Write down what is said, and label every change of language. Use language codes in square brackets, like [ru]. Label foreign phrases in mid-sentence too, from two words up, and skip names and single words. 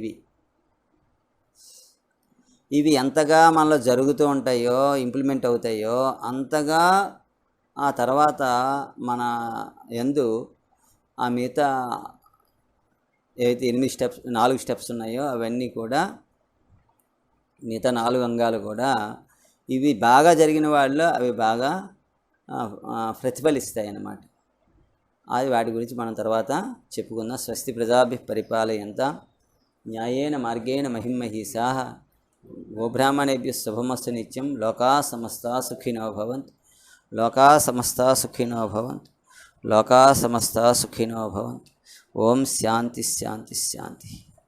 [te] ఇవి ఎంతగా మనలో జరుగుతూ ఉంటాయో, ఇంప్లిమెంట్ అవుతాయో అంతగా ఆ తర్వాత మన యందు ఆ మిగతా ఏవైతే 4 స్టెప్స్ ఉన్నాయో అవన్నీ కూడా మిగతా 4 అంగాలు కూడా ఇవి బాగా జరిగిన వాళ్ళు అవి బాగా ప్రతిఫలిస్తాయి అన్నమాట. అది వాటి గురించి మనం తర్వాత చెప్పుకుందాం. [sa] స్వస్తి ప్రజాభి పరిపాలయంతాం న్యాయేన మార్గేణ మహిమహీసాః గోబ్రాహ్మణేభ్యః శుభమస్తు నిత్యం. లోకా సమస్తా సుఖినో భవంతు. లోకా సమస్తా సుఖినో భవంతు. లోకా సమస్తా సుఖినో భవంతు. ఓం శాంతి శాంతి శాంతి.